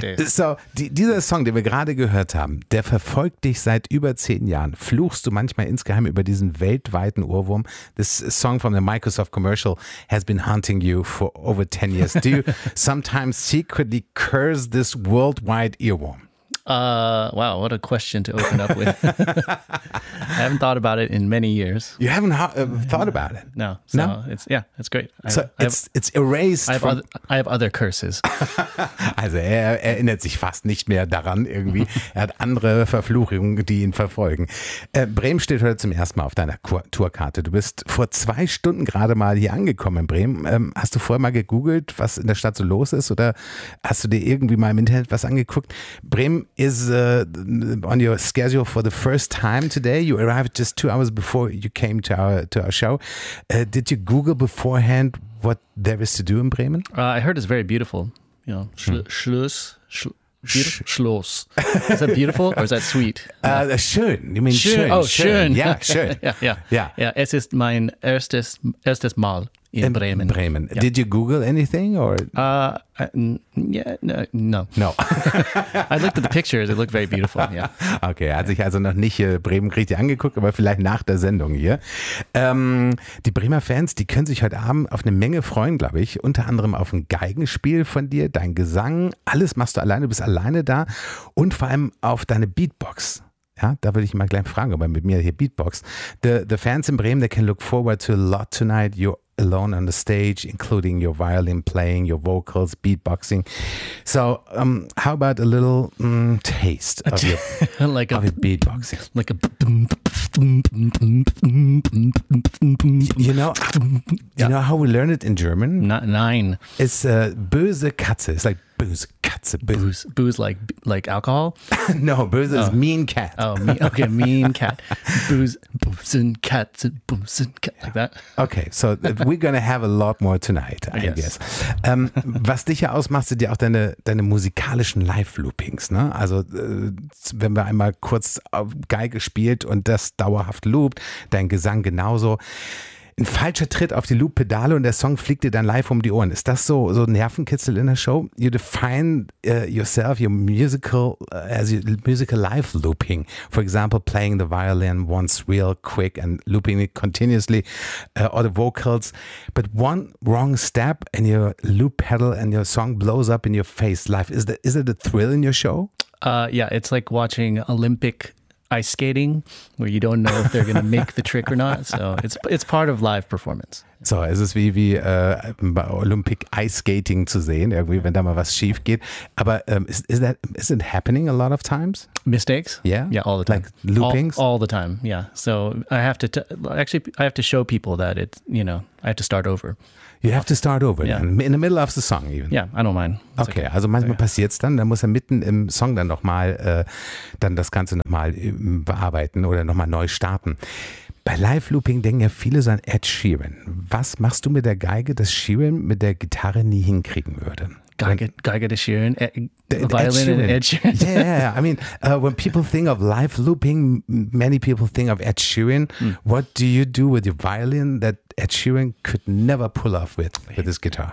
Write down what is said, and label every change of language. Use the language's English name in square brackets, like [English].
[German] So, dieser Song, den wir gerade gehört haben, der verfolgt dich seit über 10 Jahren. Fluchst du manchmal insgeheim über diesen weltweiten Ohrwurm? [English] This song from the Microsoft commercial has been haunting you for over 10 years. Do you sometimes secretly curse this worldwide earworm? Wow, what a question to open up with. I haven't thought about it in many years. You haven't thought about it? No. So it's, yeah, it's great. It's erased. I have other curses. [German] Also er erinnert sich fast nicht mehr daran irgendwie. Er hat andere Verfluchungen, die ihn verfolgen. Bremen steht heute zum ersten Mal auf deiner Tourkarte. Du bist vor 2 Stunden gerade mal hier angekommen in Bremen. Hast du vorher mal gegoogelt, was in der Stadt so los ist? Oder hast du dir irgendwie mal im Internet was angeguckt? [English] Bremen is on your schedule for the first time today. You arrived just 2 hours before you came to our show. Did you Google beforehand what there is to do in Bremen? I heard it's very beautiful. You know, Schloss. Is that beautiful or is that sweet? Schön. You mean schön. Oh, schön. Yeah, schön. [German] Yeah. Es ist mein erstes Mal in Bremen. [English] Bremen. Yeah. Did you Google anything or? No. I looked at the pictures. It looked very beautiful. Yeah. [German] Okay, hat sich also noch nicht Bremen richtig angeguckt, aber vielleicht nach der Sendung hier. Die Bremer Fans, die können sich heute Abend auf eine Menge freuen, glaube ich. Unter anderem auf ein Geigenspiel von dir, dein Gesang. Alles machst du alleine, du bist alleine da. Und vor allem auf deine Beatbox. Ja, da würde ich mal gleich fragen, ob er mit mir hier Beatbox. [English] The fans in Bremen, they can look forward to a lot tonight. You're alone on the stage, including your violin playing, your vocals, beatboxing. So, how about a little taste of your, like of your beatboxing? Like a... You know how we learn it in German? [German] Nein. [English] It's [German] böse Katze. [English] It's like [German] böse Katze. [English] Booze like alcohol? No, böse is mean cat. Oh, okay, mean cat. [German] Böse Katze, [English] like that. Okay, so we're going to have a lot more tonight, I guess. [German] Was dich ja ausmacht, sind ja auch deine musikalischen Live-Loopings. Ne? Also, wenn wir einmal kurz auf Geige spielt und das dauerhaft loopt, dein Gesang genauso. Ein falscher Tritt auf die Loop-Pedale und der Song fliegt dir dann live um die Ohren. Ist das so Nervenkitzel in der Show? [English] You define yourself, your musical, as your musical life looping. For example, playing the violin once real quick and looping it continuously, or the vocals. But one wrong step and your loop pedal and your song blows up in your face live. Is it a thrill in your show? Yeah, it's like watching Olympic ice skating, where you don't know if they're going to make the trick or not. So it's part of live performance. [German] So es ist wie bei Olympic Ice Skating zu sehen, irgendwie, wenn da mal was schief geht. Aber [English] is it happening a lot of times? Mistakes? Yeah? Yeah, all the time. Like loopings? All the time, yeah. So I have to show people that it, you know, I have to start over. You have to start over, yeah. In the middle of the song even. Yeah, I don't mind. Okay. [German] Also manchmal passiert es dann muss er mitten im Song dann nochmal dann das Ganze nochmal bearbeiten oder nochmal neu starten. Bei Live-Looping denken ja viele so an Ed Sheeran. Was machst du mit der Geige, das Sheeran mit der Gitarre nie hinkriegen würde? Geige de Sheeran, [English] Violin and Ed Sheeran. Yeah. I mean, when people think of live-looping, many people think of Ed Sheeran. Mm. What do you do with your violin that Ed Sheeran could never pull off with his guitar?